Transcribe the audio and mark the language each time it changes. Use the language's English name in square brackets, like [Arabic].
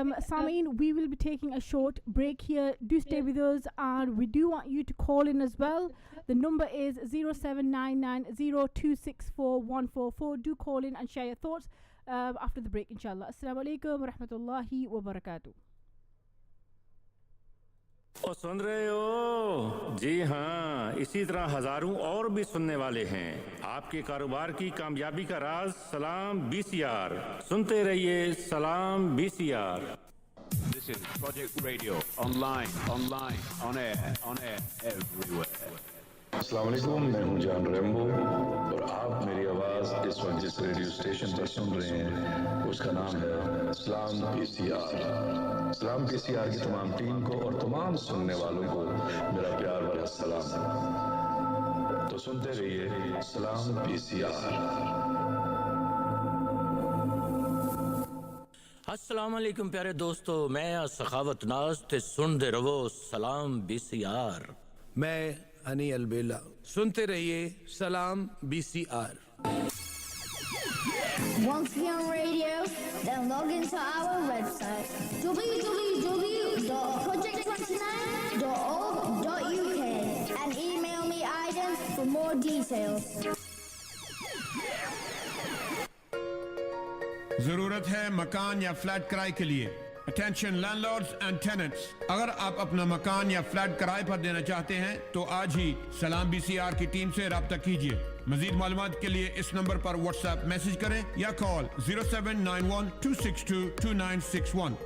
[English] سامعین, we will be taking a short break here. Do stay with us, and we do want you to call in as well. The number is 0799026414. Do call in and share your thoughts after the break, inshallah. [Arabic] Assalamu alaikum wa rahmatullahi wa barakatuh. [Urdu] سن رہے ہو؟ جی ہاں، اسی طرح ہزاروں اور بھی سننے والے ہیں. آپ کے کاروبار کی کامیابی کا راز سلام BCR. سنتے رہیے سلام BCR. [English] This is Project Radio, online, on air, everywhere. [Urdu] السلام علیکم، میں ہوں جان ریمبو، اور آپ میری آواز اس وقت جس ریڈیو اسٹیشن پر سن رہے ہیں اس کا نام ہے اسلام BCR. اسلام BCR کی تمام ٹیم کو اور تمام سننے والوں کو میرا پیار بھرا سلام. تو سنتے رہیے اسلام BCR. [Punjabi] السلام علیکم پیارے دوستو، میں سخاوت ناز تے سن دے رہو سلام BCR. میں انی البیلا. [Urdu] سنتے رہیے سلام BCR. [English] Want to be on radio? Then log into our website www.project29.org.uk and email me Aidan for more details. [Urdu] ضرورت ہے مکان یا فلیٹ کرائے کے لیے. [English] attention landlords and tenants, [Urdu] اگر آپ اپنا مکان یا فلیٹ کرائے پر دینا چاہتے ہیں تو آج ہی سلام BCR کی ٹیم سے رابطہ کیجیے. مزید معلومات کے لیے اس نمبر پر واٹس ایپ میسج کریں یا کال 0791-262-2961.